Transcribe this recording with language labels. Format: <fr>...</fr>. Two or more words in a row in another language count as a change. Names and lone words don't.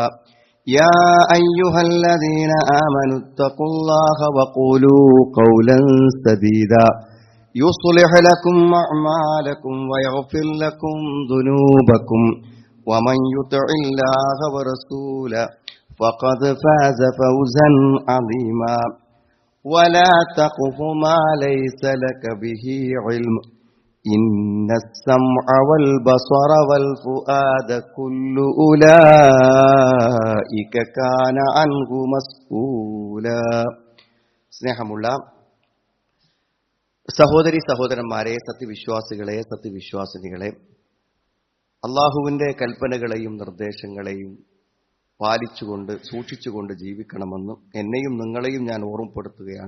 <ar>يا أيها الذين آمنوا اتقوا الله وقولوا قولا سديدا يصلح لكم أعمالكم ويغفر لكم ذنوبكم ومن يطع الله ورسوله فقد فاز فوزا عظيما ولا تقف ما ليس لك به علم إن السمع والبصر والفؤاد كل أولئك كان عنه مسؤولا</ar> <ml>സ്നേഹമുള്ള സഹോദരി സഹോദരന്മാരെ, സത്യവിശ്വാസികളെ, സത്യവിശ്വാസിനികളെ, അള്ളാഹുവിന്റെ കൽപ്പനകളെയും നിർദ്ദേശങ്ങളെയും പാലിച്ചുകൊണ്ട് സൂക്ഷിച്ചുകൊണ്ട് ജീവിക്കണമെന്ന് എന്നെയും നിങ്ങളെയും ഞാൻ ഓർമ്മപ്പെടുത്തുകയാണ്.</ml>